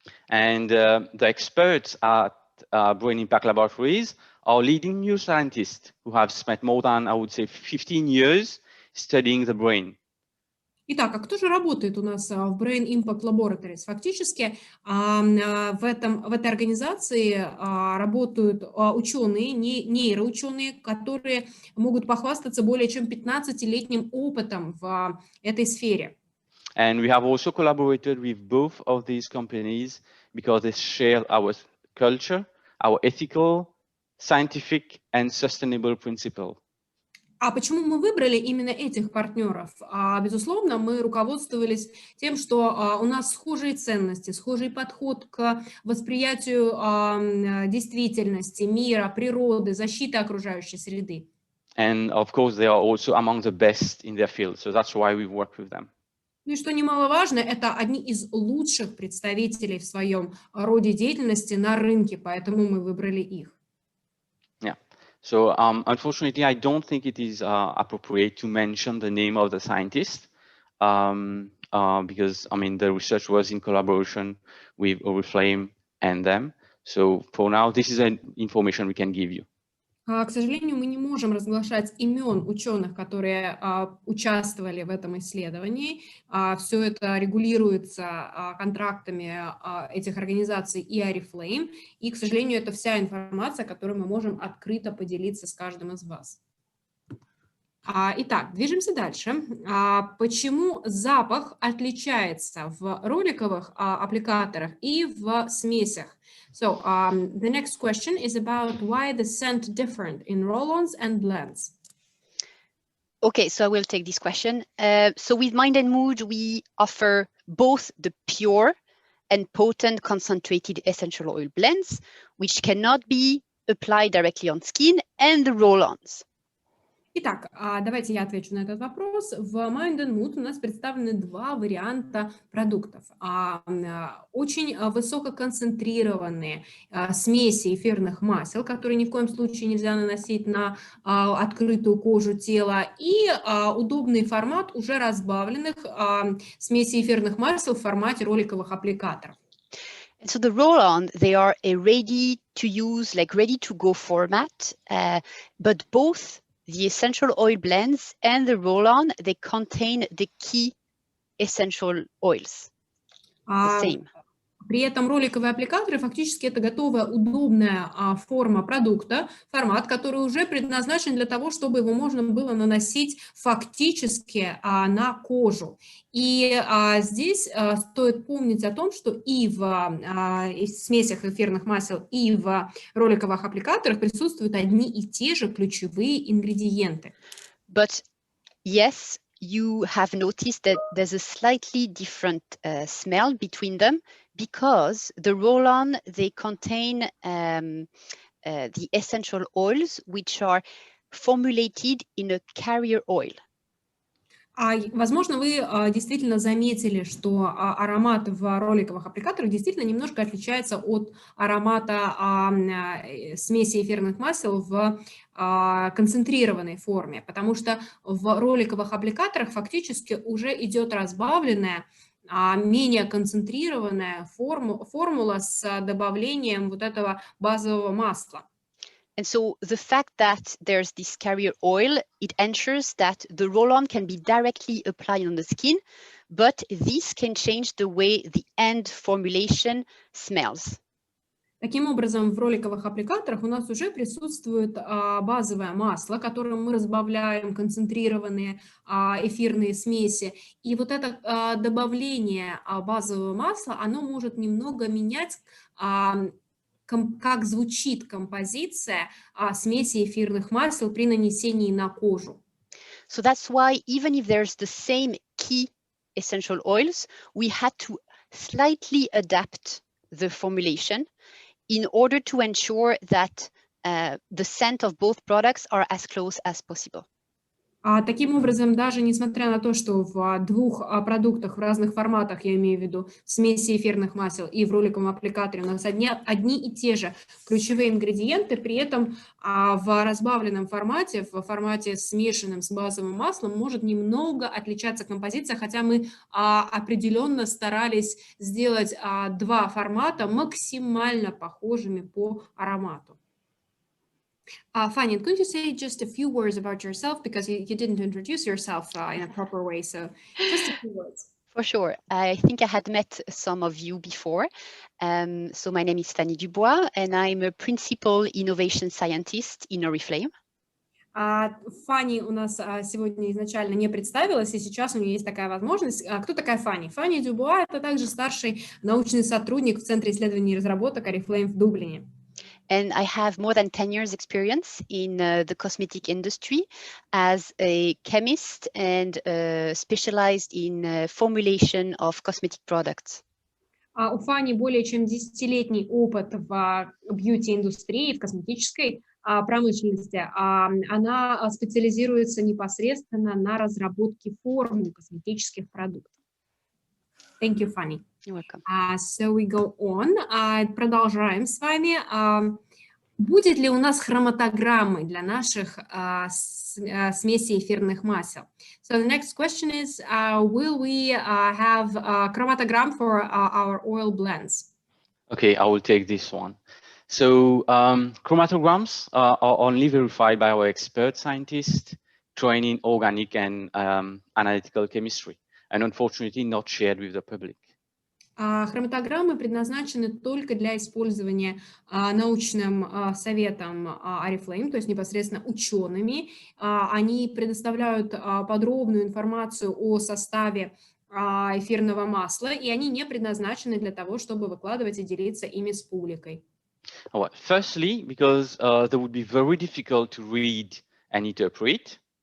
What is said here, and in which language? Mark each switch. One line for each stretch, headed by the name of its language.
English: And the experts at Brain Impact Laboratories are leading neuroscientists who have spent more than, I would say, 15 years studying the brain.
Russian: Итак, а кто же работает у нас в Brain Impact Laboratories? Фактически в этой организации работают ученые, нейроученые, которые могут похвастаться более чем 15-летним опытом в этой сфере.
English: And we have also collaborated with both of these companies because they share our culture, our ethical, scientific and sustainable principles.
Russian: А почему мы выбрали именно этих партнеров? Безусловно, мы руководствовались тем, что у нас схожие ценности, схожий подход к восприятию действительности, мира, природы, защиты окружающей среды.
English: And of course, they are also among the best in their field, so that's why we work with them.
Russian: Ну и что немаловажно, это одни из лучших представителей в своем роде деятельности на рынке, поэтому мы выбрали их.
English: Yeah. So unfortunately, I don't think it is appropriate to mention the name of the scientist because, I mean, the research was in collaboration with Oriflame and them. So for now, this is an information we can give you.
Russian: К сожалению, мы не можем разглашать имен ученых, которые участвовали в этом исследовании. Все это регулируется контрактами этих организаций и Oriflame. И, к сожалению, это вся информация, которой мы можем открыто поделиться с каждым из вас. Итак, движемся дальше. Почему запах отличается в роликовых аппликаторах и в смесях?
English: So, the next question is about why the scent different in roll-ons and blends. Okay, so I will take this question. So with Mind and Mood, we offer both the pure and potent concentrated essential oil blends, which cannot be applied directly on skin, and the roll-ons.
Russian: Итак, давайте я отвечу на этот вопрос. В MIND&MOOD у нас представлены два варианта продуктов. Очень высококонцентрированные смеси эфирных масел, которые ни в коем случае нельзя наносить на открытую кожу тела, и удобный формат уже разбавленных смесей эфирных масел в формате роликовых аппликаторов.
English: And so the roll-on, they are a ready-to-use, like ready-to-go format, but both the essential oil blends and the roll-on, they contain the key essential oils, the same.
Russian: При этом роликовые аппликаторы фактически это готовая, удобная форма продукта, формат, который уже предназначен для того, чтобы его можно было наносить фактически на кожу. И здесь стоит помнить о том, что и в смесях эфирных масел, и в роликовых аппликаторах присутствуют одни и те же ключевые ингредиенты.
English: But yes, you have noticed that there's a slightly different smell between them, because the roll-on, they contain the essential oils, which are formulated in a carrier oil.
Russian: Возможно, вы действительно заметили, что аромат в роликовых аппликаторах действительно немножко отличается от аромата смеси эфирных масел в концентрированной форме, потому что в роликовых аппликаторах фактически уже идет разбавленная, менее концентрированная формула с добавлением вот этого базового масла.
English: And so the fact that there's this carrier oil, it ensures that the roll-on can be directly applied on the skin, but this can change the way the end formulation smells.
Russian: Таким образом, в роликовых аппликаторах у нас уже присутствует базовое масло, которым мы разбавляем концентрированные эфирные смеси. И вот это добавление базового масла, оно может немного менять, как звучит композиция смеси эфирных масел при нанесении на кожу.
English: So that's why even if there's the same key essential oils, we had to slightly adapt the formulation in order to ensure that the scent of both products are as close as possible.
Russian: Таким образом, даже несмотря на то, что в двух продуктах в разных форматах, я имею в виду смеси эфирных масел и в роликовом аппликаторе, у нас одни и те же ключевые ингредиенты, при этом в разбавленном формате, в формате смешанном с базовым маслом, может немного отличаться композиция, хотя мы определенно старались сделать два формата максимально похожими по аромату.
English: Fanny, could you say just a few words about yourself, because you didn't introduce yourself in a proper way, so just a few words. For sure. I think I had met some of you before. So my name is Fanny Dubois, and I'm a principal innovation scientist in Oriflame.
Russian: Фанни у нас сегодня изначально не представилась, и сейчас у нее есть такая возможность. Кто такая Фанни? Фанни Дюбуа – это также старший научный сотрудник в Центре исследований и разработок Oriflame в Дублине.
English: And I have more than 10 years experience in the cosmetic industry as a chemist and specialized in formulation of cosmetic products.
Russian: У Фанни более чем 10-летний опыт в бьюти-индустрии, в косметической промышленности. Она специализируется непосредственно на разработке формул косметических продуктов.
English: Thank you, Fanny. You're welcome. So we go on.
Russian: Продолжаем с вами. Будет ли у нас хроматограммы для наших смесей эфирных масел?
English: So the next question is, will we have a chromatogram for our oil blends? Okay, I will take this one. So chromatograms are only verified by our expert scientists trained in organic and analytical chemistry, and unfortunately not shared with the public.
Russian: Хроматограммы предназначены только для использования научным советом Oriflame, то есть непосредственно учеными. Они предоставляют подробную информацию о составе эфирного масла, и они не предназначены для того, чтобы выкладывать и делиться ими с публикой.
English: Firstly, because they would be very difficult to read and interpret.